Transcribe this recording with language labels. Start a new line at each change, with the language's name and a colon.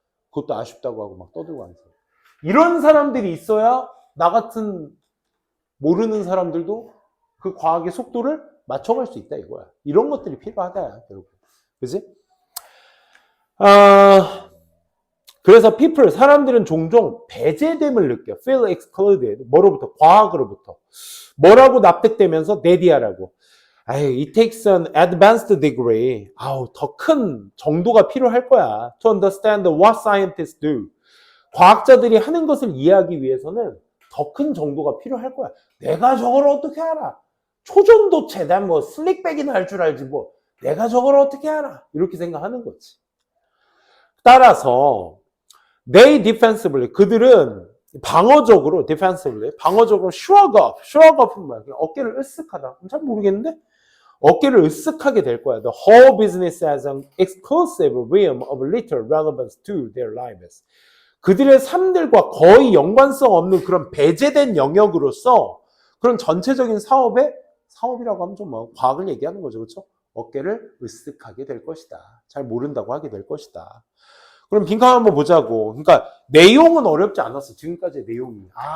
Korean: 그것도 아쉽다고 하고 막 떠들고 가는 사람. 이런 사람들이 있어야 나 같은 모르는 사람들도 그 과학의 속도를 맞춰갈 수 있다 이거야. 이런 것들이 필요하다 결국. 그지? 그래서 people, 사람들은 종종 배제됨을 느껴.
English: feel excluded.
Korean: 뭐로부터? 과학으로부터. 뭐라고 납득되면서 내디하라고.
English: it takes an advanced degree.
Korean: 더 큰 정도가 필요할 거야.
English: to understand what scientists do.
Korean: 과학자들이 하는 것을 이해하기 위해서는 더 큰 정도가 필요할 거야. 내가 저걸 어떻게 알아? 초전도체, 난 뭐 슬릭백이나 할 줄 알지 뭐. 내가 저걸 어떻게 알아? 이렇게 생각하는 거지. 따라서
English: they defensively,
Korean: 그들은 방어적으로 defensively, 방어적으로 shrug up은 뭐야? 어깨를 으쓱하다. 잘 모르겠는데 어깨를 으쓱하게 될 거야.
English: The whole business as an exclusive realm of little relevance to their lives.
Korean: 그들의 삶들과 거의 연관성 없는 그런 배제된 영역으로서 그런 전체적인 사업이라고 하면 좀 뭐 과학을 얘기하는 거죠. 그렇죠? 어깨를 으쓱하게 될 것이다. 잘 모른다고 하게 될 것이다. 그럼 빈칸 한번 보자고. 그러니까 내용은 어렵지 않았어. 지금까지의 내용이.